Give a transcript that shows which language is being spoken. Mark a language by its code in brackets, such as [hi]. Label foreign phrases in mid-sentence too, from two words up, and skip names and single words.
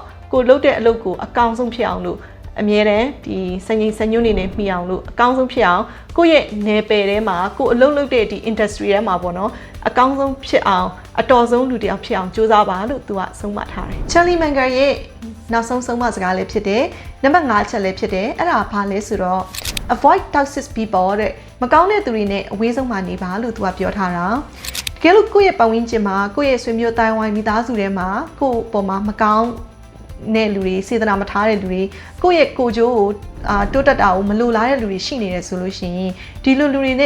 [my] ကိုလှုပ်တဲ့အလုပ်ကိုအကောင်းဆုံးဖြစ်အောင်လို့အမြဲတမ်းဒီစညင်နေနဲ့မှီအောင်လို့အကောင်းဆုံးဖြစ်အောင်ကိုယ့်ရဲ့နယ်ပယ်ထဲမှာကိုအလုပ်လုပ်တဲ့ဒီ industry ထဲမှာပေါ့နော်အကောင်းဆုံးဖြစ်အောင်အတော်ဆုံးလူတစ်ယောက်ဖြစ်အောင်ကြိုးစားပါလို့သူကဆုံးမထားတယ် Charlie Munger ရဲ့နောက်ဆုံးဆုံးမစကားလေးဖြစ်တယ်နံပါတ်5ချက်လေးဖြစ်တယ်အဲ့ဒါဘာလဲဆိုတော့ [en] avoid toxic people [my] တဲ့မကောင်းတဲ့သူတွေနဲ့အဝေးဆုံးမှာနေပါလို့သူကပြောထားတာတကယ်လို့ကိုယ့်ရဲ့ပတ်ဝန်းကျင်မှာကိုယ့်ရဲ့ဆွေမျိုးတိုင်းဝိုင်းမိသားစုထဲမှာကိုယ့်ပေါ်မှာမကောင်းနဲ့လူတွေစေတနာမထားတဲ့လူတွေကိုယ့်ရဲ့ကိုကြိုးကိုတိုးတက်တာကိုမလိုလားတဲ့လူတွေရှိနေတယ်ဆိုလို့ရှိရင်ဒီလိုလူတွေနဲ့